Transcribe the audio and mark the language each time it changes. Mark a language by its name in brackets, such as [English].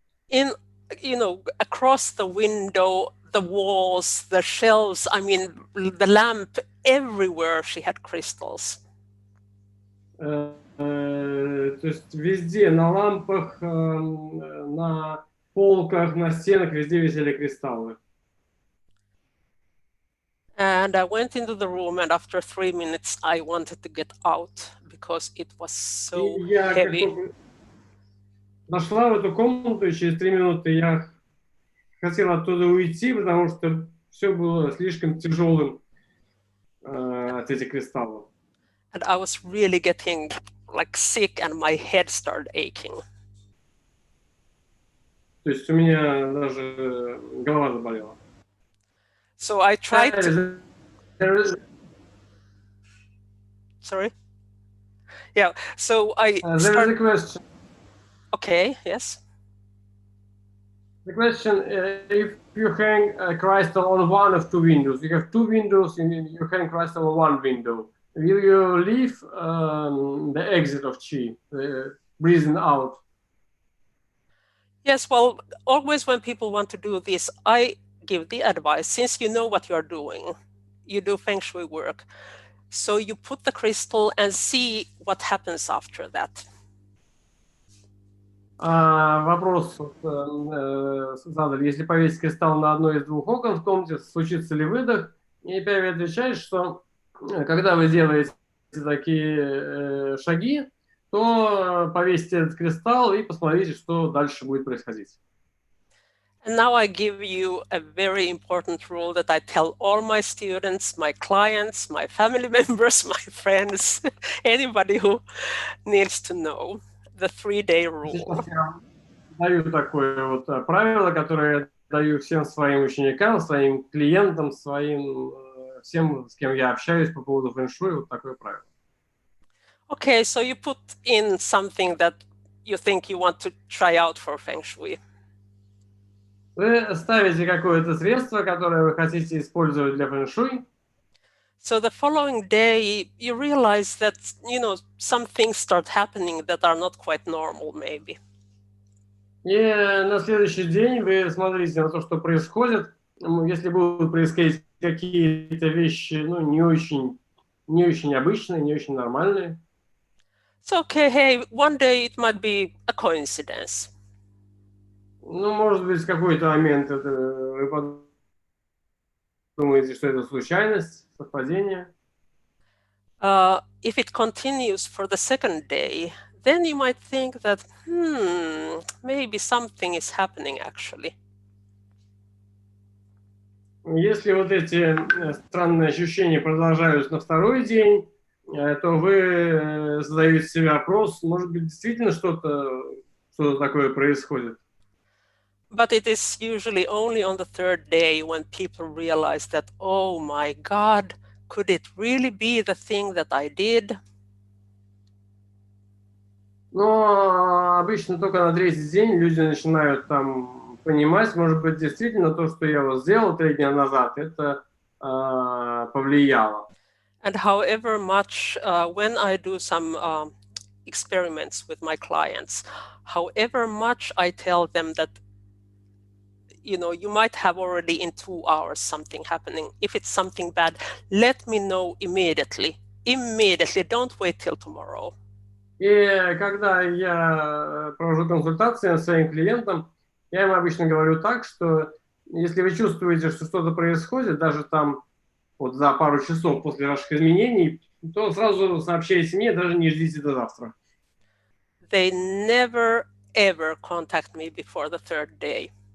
[English] In, across the window, the walls, the shelves, I mean, the lamp, everywhere she had crystals. [Russian] То есть везде, на лампах, на полках, на стенах, везде висели кристаллы. [English] And I went into the room, and after 3 minutes, I wanted to get out because it was so heavy. [Russian] Зашла в эту комнату, и через 3 минуты я хотел оттуда уйти, потому что все было слишком тяжелым от этих кристаллов. [English] And I was really getting sick, and my head started aching. [Russian] То есть у меня даже голова заболела. [English] So I tried to... Sorry? Yeah, so I There is a question. Okay, yes. The question, if you hang a crystal on one of 2 windows, you have 2 windows and you hang crystal on 1 window, will you leave the exit of chi, breathing out? Yes, well, always when people want to do this, I give the advice, since you know what you're doing, you do Feng-shui work, so you put the crystal and see what happens after that. [Russian] Вопрос задали. Если повесить кристалл на одно из 2 окон в комнате, случится ли выдох? И Пяйви отвечает, что когда вы делаете такие шаги, то повесьте этот кристалл и посмотрите, что дальше будет происходить. [English] And now I give you a very important rule that I tell all my students, my clients, my family members, my friends, anybody who needs to know. The 3-day rule. [Russian] Сейчас я даю такое вот правило, которое я даю всем своим ученикам, своим клиентам, всем, с кем я общаюсь по поводу фэн-шуй, вот такое правило. [English] Okay, so you put in something that you think you want to try out for feng-shui. [Russian] Вы ставите какое-то средство, которое вы хотите использовать для фэн-шуй. [English] So the following day, you realize that, some things start happening that are not quite normal, maybe. [Russian] И на следующий день вы смотрите на то, что происходит. Если будут происходить какие-то вещи, не очень обычные, не очень нормальные. [English] So, okay, hey, one day it might be a coincidence. [Russian] Ну, может быть, в какой-то момент это вы подумаете, что это случайность, совпадение. [English] If it continues for the second day, then you might think that, maybe something is happening actually. [Russian] Если вот эти странные ощущения продолжаются на второй день, то вы задаете себе вопрос, может быть, действительно что-то такое происходит. [English] But it is usually only on the third day when people realize that, oh my God, could it really be the thing that I did? [Russian] Но обычно только на третий день люди начинают там понимать, может быть, действительно то, что я вот сделал 3 дня назад, это повлияло. [English] And however much, when I do some experiments with my clients, however much I tell them that, you might have already in 2 hours something happening. If it's something bad, let me know immediately. Immediately, don't wait till tomorrow. [Russian] И когда я провожу консультации со своим клиентам, я им обычно говорю так, что если вы чувствуете, что что-то происходит, даже там вот за пару часов после ваших изменений, то сразу сообщайте мне, даже не ждите до завтра. [English] They never ever contact me before the third day.